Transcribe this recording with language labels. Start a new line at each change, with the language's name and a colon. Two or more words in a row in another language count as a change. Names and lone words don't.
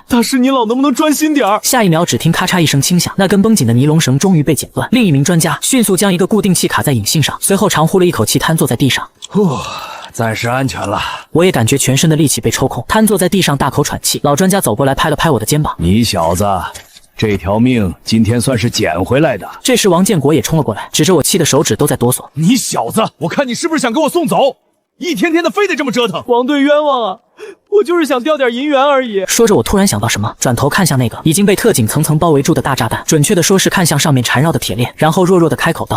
Chinese: 大師，你老能不能專心點兒？下一秒，只聽咔嚓一聲輕響，那根繃緊的尼龍繩終於被剪斷。另一名專家迅速將一個固定器卡在引信上，隨後長呼了一口氣，癱坐在地上。暫時安全了。我也感覺全身的力氣被抽空，癱坐在地上大口喘氣。老專家走過來拍了拍我的肩膀： 你小子，這條命今天算是撿回來的。這時王建國也衝了過來，指着我氣的手指都在哆嗦： 你小子，我看你是不是想給我送走？一天天的非得這麼折騰，王隊冤枉啊！我就是想釣點銀元而已。說着，我突然想到什麼，轉頭看向那個已經被特警層層包圍住的大炸彈，準確的說是看向上面纏繞的鐵鏈，然後弱弱的開口道：